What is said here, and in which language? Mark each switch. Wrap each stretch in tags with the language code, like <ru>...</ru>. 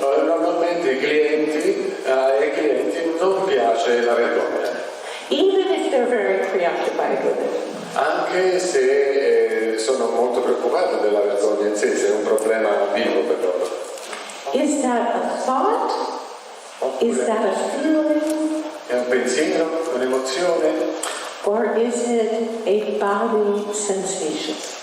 <it>Normalmente ai clienti non piace la vergogna.</it> <en>even if they're very preoccupied with it.</en> <it>Anche se sono molto preoccupati della vergogna in sé, se è un problema vivo per loro.</it> <en>Is that a thought? Is</en> <it>Oppure</it> <en>that a feeling?</en> <it>è un pensiero, un'emozione,</it> <en>Or is it a body sensation?</en>